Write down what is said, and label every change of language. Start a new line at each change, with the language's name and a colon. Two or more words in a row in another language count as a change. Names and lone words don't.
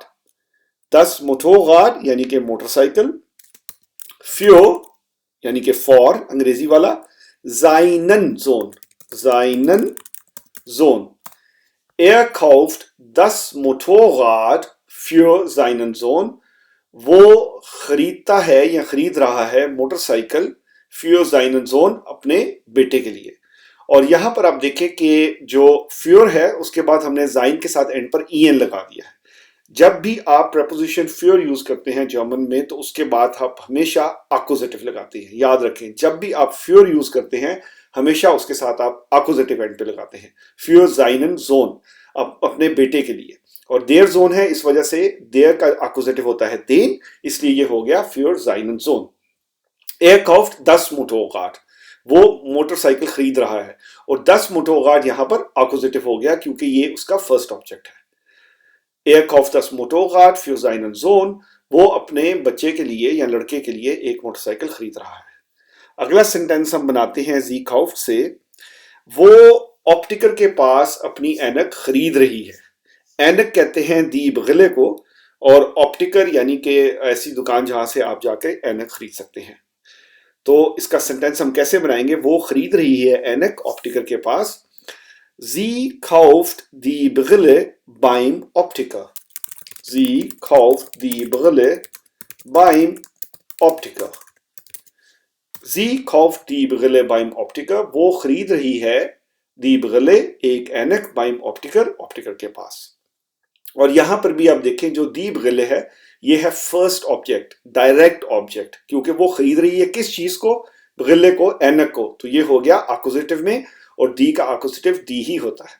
German: Das Motorrad
Hindi: यानी कि मोटरसाइकिल. Für यानी कि फॉर, अंग्रेजी वाला.
German: Seinen Sohn. Seinen Sohn. Er kauft das Motorrad für seinen Sohn.
Hindi: वो खरीदता है या खरीद रहा है मोटरसाइकिल
German: für seinen Sohn,
Hindi: अपने बेटे के लिए. और यहां पर आप देखें कि जो फ्योर है उसके बाद हमने जाइन के साथ एंड पर en लगा दिया है. जब भी आप प्रपोजिशन फ्योर यूज करते हैं जर्मन में तो उसके बाद आप हमेशा अक्यूजेटिव लगाते हैं. याद रखें, जब भी आप फ्योर यूज करते हैं हमेशा उसके साथ आप अक्यूजेटिव एंड पे लगाते हैं.
German: für seinen Sohn,
Hindi: अपने बेटे के लिए. और
German: der Sohn
Hindi: है, इस वजह से देयर का अक्यूजेटिव होता है देन, इसलिए ये हो गया
German: für seinen Sohn. Er kauft das Motorrad.
Hindi: वो मोटरसाइकिल खरीद रहा है. और
German: das Motorrad
Hindi: यहां पर अक्यूजेटिव हो गया क्योंकि ये उसका
English: first object
Hindi: है.
German: Er kauft das Motorrad für seinen Sohn.
Hindi: वो अपने बच्चे के लिए या लड़के के लिए एक मोटरसाइकिल खरीद रहा है. अगला सेंटेंस हम बनाते हैं
German: sie kauft
Hindi: से. वो ऑप्टिकर के पास अपनी ऐनक खरीद रही है. ऐनक कहते हैं
German: die Brille
Hindi: को, और ऑप्टिकर यानी कि ऐसी दुकान जहां से आप जाके ऐनक खरीद सकते हैं. तो इसका सेंटेंस हम कैसे बनाएंगे? वो खरीद रही है ऐनक ऑप्टिकर के पास.
German: Sie kauft die Brille beim Optiker. Sie kauft die Brille beim Optiker. Sie kauft die Brille beim Optiker.
Hindi: वो खरीद रही है
German: die Brille,
Hindi: एक ऐनक,
German: beim Optiker,
Hindi: ऑप्टिकर के पास. और यहां पर भी आप देखें जो
German: die Brille
Hindi: है ये है
English: first object, direct object,
Hindi: क्योंकि वो खरीद रही है किस चीज को? Brille को, ऐनक को. तो ये हो गया अक्यूजेटिव में, और डी का अक्यूजेटिव डी ही होता है.